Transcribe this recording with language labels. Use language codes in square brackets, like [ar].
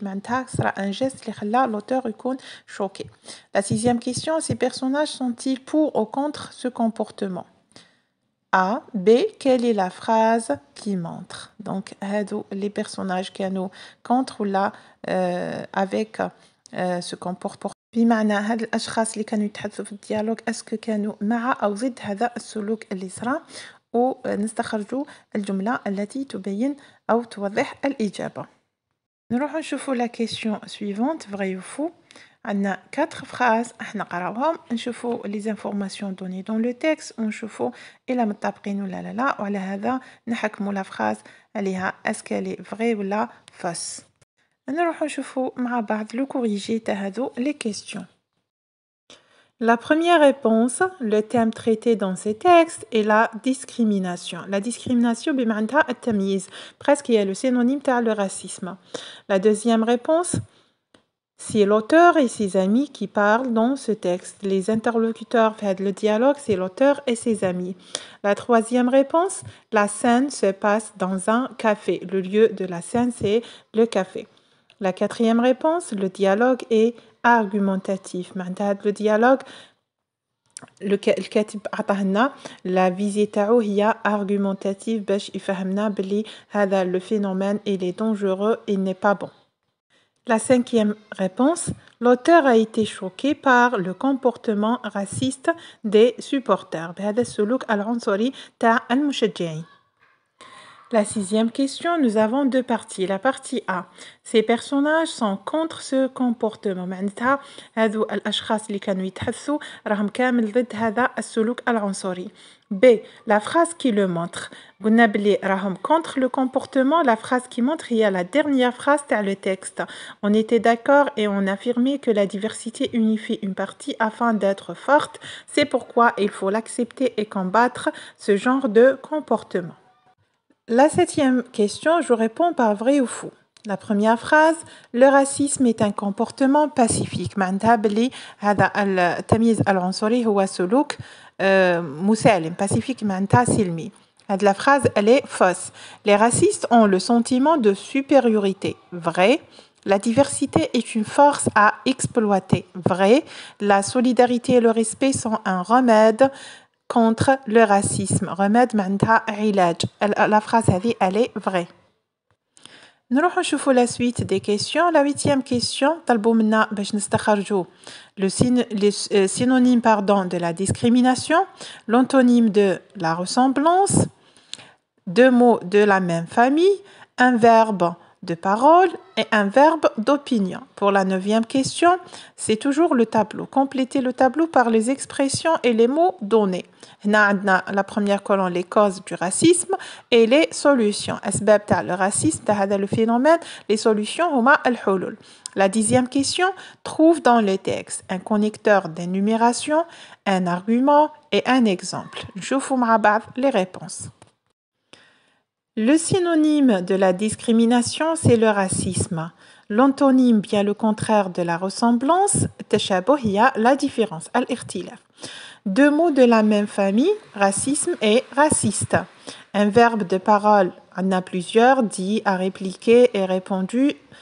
[ar] معناتها [fr] sera un geste [ar] اللي خلى [fr] l'auteur [ar] يكون [fr] choqué. La sixième question, ces personnages sont-ils pour ou contre ce comportement? A. B. Quelle est la phrase qui montre? Donc, les personnages [ar] كانوا [fr] contre ou là avec ce comportement. [ar] بمعنى هاد الأشخاص اللي كانوا يتحدثوا في الديالوج اسكو كانوا مع أو ضد هذا السلوك اللي صرا ونستخرجوا الجملة التي تبين أو توضح الإجابة. نروح نشوفوا [fr] la question suivante vrai ou faux. [ar] عندنا 4 phrases احنا نقراوهم نشوفوا [fr] les informations données dans le texte [ar] ونشوفوا إلا متطابقين ولا لا وعلى هذا نحكموا [fr] la phrase [ar] عليها [fr] est-ce qu'elle est vraie [ar] ولا [fr] fausse. [ar] نروح نشوفوا مع بعض [fr] le corrigé [ar] تاع هذو [fr] les questions. La première réponse, le thème traité dans ces textes est la discrimination. La discrimination [ar] بمعناتها التمييز, [fr] presque il y a le synonyme [ar] تاع [fr] le racisme. La deuxième réponse, c'est l'auteur et ses amis qui parlent dans ce texte. Les interlocuteurs font le dialogue, c'est l'auteur et ses amis. La troisième réponse, la scène se passe dans un café. Le lieu de la scène, c'est le café. La quatrième réponse, le dialogue est argumentatif. Le dialogue, [ar] الكاتب عطاه لنا [fr] la visée [ar] تاعو هي [fr] argumentative [ar] باش يفهمنا بلي هذا [fr] le phénomène il est dangereux, il n'est pas bon. La cinquième réponse, l'auteur a été choqué par le comportement raciste des supporters. [ar] بهذا السلوك العنصري تاع المشجعين. [fr] La sixième question, nous avons deux parties. La partie A, ces personnages sont contre ce comportement. [ar] معناتها هذو الأشخاص اللي كانوا يتحدثوا راهم كامل ضد هذا السلوك العنصري. [fr] B, la phrase qui le montre. [ar] قلنا بلي راهم [fr] contre le comportement. La phrase qui montre [ar] هي [fr] la dernière phrase [ar] تاع [fr] le texte. On était d'accord et on affirmait que la diversité unifie une partie afin d'être forte. C'est pourquoi il faut l'accepter et combattre ce genre de comportement. La septième question, je réponds par vrai ou faux. La première phrase, le racisme est un comportement pacifique. [ar] معناتها بلي هذا التمييز العنصري هو سلوك مسالم. Pacifique معناتها سلمي. هذه [fr] la phrase, elle est fausse. Les racistes ont le sentiment de supériorité. Vrai. La diversité est une force à exploiter. Vrai. La solidarité et le respect sont un remède contre le racisme. [ar] Remède معناتها علاج. [fr] La phrase [ar] هذه [fr] elle est vraie. [ar] نروح نشوفوا [fr] la suite des questions. La huitième question [ar] طلبوا منا باش نستخرجوا [fr] le synonyme de la discrimination, l'antonyme de la ressemblance, deux mots de la même famille, un verbe de parole et un verbe d'opinion. Pour la neuvième question, c'est toujours le tableau. Complétez le tableau par les expressions et les mots donnés. [ar] هنا عندنا [fr] la première colonne les causes du racisme et les solutions. [ar] أسباب تاع [fr] le racisme [ar] تاع هذا [fr] le phénomène, les solutions [ar] هما الحلول. [fr] La dixième question, trouve dans le texte un connecteur d'énumération, un argument et un exemple. [ar] نشوفوا مع بعض [fr] les réponses. Le synonyme de la discrimination, c'est le racisme. L'antonyme bien le contraire de la ressemblance, [ar] التشابه [fr] هي la différence, [ar] الاختلاف. [fr] Deux mots de la même famille, racisme et raciste. Un verbe de parole, on a plusieurs, dit, à répliquer et répondu.